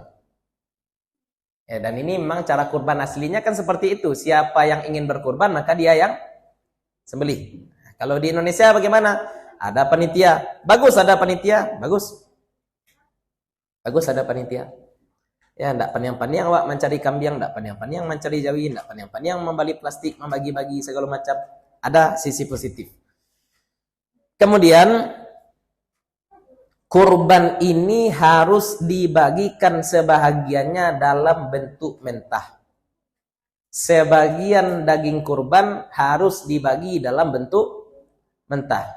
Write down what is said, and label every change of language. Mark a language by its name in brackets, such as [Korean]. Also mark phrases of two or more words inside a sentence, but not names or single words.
[Indonesian] Ya, dan ini memang cara kurban aslinya kan seperti itu. Siapa yang ingin berkorban maka dia yang sembelih. Kalau di Indonesia bagaimana? Ada panitia. Bagus ada panitia. Bagus ada panitia. Ya, enggak paniang-paniang awak mencari kambing, enggak paniang-paniang mencari jawi, enggak paniang-paniang membalik plastik, membagi-bagi segala macam. Ada sisi positif. Kemudian kurban ini harus dibagikan sebahagiannya dalam bentuk mentah. Sebagian daging kurban harus dibagi dalam bentuk mentah.